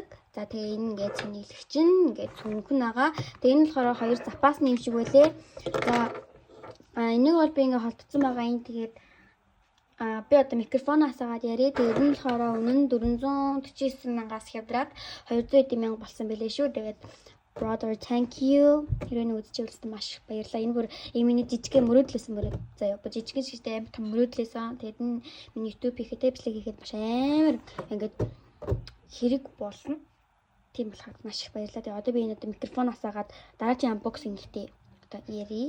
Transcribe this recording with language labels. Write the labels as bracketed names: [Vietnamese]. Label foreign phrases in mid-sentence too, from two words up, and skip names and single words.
[Mongolian] За тэгээ энэ ингээ цэнэглэх чинь ингээ цүнхэн байгаа. Тэгээ энэ болохоор хоёр запас нэм шиг байлээ. За энийг бол би ингээ холдсон байгаа юм. Тэгээд би одоо микрофон асаагаад яриа. Тэгээд энэ болохоор өмнө нь 449,000-аас хямдраад 250,000 болсон байлээ шүү. [English] Тэгээд brother thank you. [Mongolian] Хэрвээ үзчихвэл маш их баярлалаа. Энэ бүр миний жижигхэн мөрөөдлөөсөн мөрөөд. Заяа. Жижигхэн шигтэй амар том мөрөөдлөөсөн. Тэгээд энэ миний YouTube хийхэд бичлэг хийхэд маш амар ингээд хэрэг болно. Тийм болохоор маш их баярлалаа. Тэгээд одоо би энэ микрофон асаагаад дараагийн unboxing хийхдээ одоо ярий.